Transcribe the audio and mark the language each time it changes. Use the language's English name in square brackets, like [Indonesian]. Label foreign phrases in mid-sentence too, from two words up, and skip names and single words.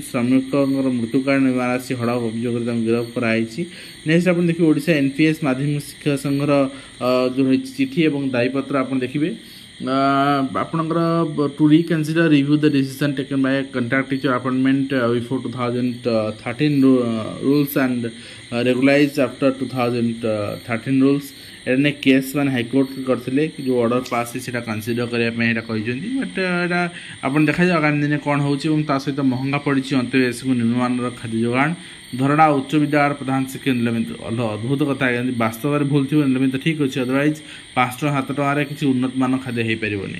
[Odia] ଶ୍ରମିକଙ୍କର ମୃତ୍ୟୁକାରଣ ରାଶି ହଡ଼ପ ଅଭିଯୋଗରେ ତାଙ୍କୁ ଗିରଫ କରାଯାଇଛି। ନେକ୍ସଟ ଆପଣ ଦେଖିବେ ଓଡ଼ିଶା NPS ମାଧ୍ୟମିକ ଶିକ୍ଷକ ସଂଘର ଯେଉଁ ରହିଛି ଚିଠି ଏବଂ ଦାୟୀପତ୍ର ଆପଣ ଦେଖିବେ ଆପଣଙ୍କର [English] to reconsider review the decision taken by contract teacher appointment before 2013 rules and regularized after 2013 rules। [Odia] ଏଇଟା ନେଇ କେସ୍ ମାନେ ହାଇକୋର୍ଟ କରିଥିଲେ, ଯେଉଁ ଅର୍ଡ଼ର ପାସ୍ ସେଇଟା କନସିଡର କରିବା ପାଇଁ ଏଇଟା କହିଛନ୍ତି। ବଟ୍ ଏଇଟା ଆପଣ ଦେଖାଯାଉ ଆଗାମୀ ଦିନେ କ'ଣ ହେଉଛି। ଏବଂ ତା ସହିତ ମହଙ୍ଗା ପଡ଼ିଛି ଅନ୍ତର୍ଦେଶକୁ ନିମ୍ନମାନର ଖାଦ୍ୟ ଯୋଗାଣ। ଧରଣା ଉଚ୍ଚ ବିଦ୍ୟାଳୟର ପ୍ରଧାନ ଶିକ୍ଷକ ନିଲମ୍ବିତ, ଅଦ୍ଭୁତ କଥା, ବାସ୍ତବରେ ଭୁଲ ଥିବ ନିଲମ୍ବିତ ଠିକ୍ ଅଛି, ଅଦରୱାଇଜ୍ 5 ଟଙ୍କା 7 ଟଙ୍କାରେ କିଛି ଉନ୍ନତମାନ ଖାଦ୍ୟ ହେଇପାରିବନି।